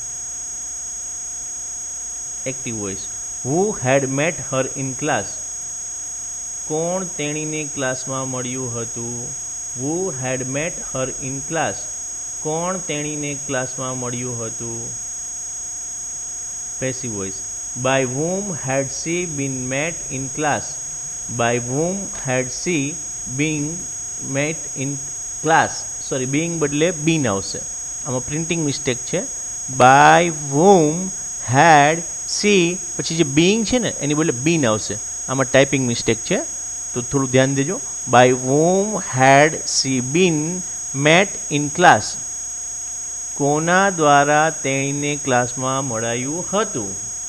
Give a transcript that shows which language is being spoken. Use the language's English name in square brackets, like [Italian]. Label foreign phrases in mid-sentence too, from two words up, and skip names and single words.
[English] Active voice. Who had met her in class? [Gujarati] કોણ તેણીને ક્લાસમાં મળ્યું હતું? [English] Who had met her in class? [Gujarati] કોણ તેણીને ક્લાસમાં મળ્યું હતું? [English] Passive voice. By whom had she been met in class? By whom had she been met in class? [Gujarati] સોરી, being બદલે been આવશે. આમાં [English] printing mistake [Gujarati] છે. [English] By whom had she [Gujarati] પછી જે being છે ને એની બદલે been આવશે. આમાં [English] typing mistake [Gujarati] છે, તો થોડું ધ્યાન દેજો. [English] By whom had she been met in class? [Gujarati] કોના દ્વારા તેણીને ક્લાસમાં મળાયું હતું?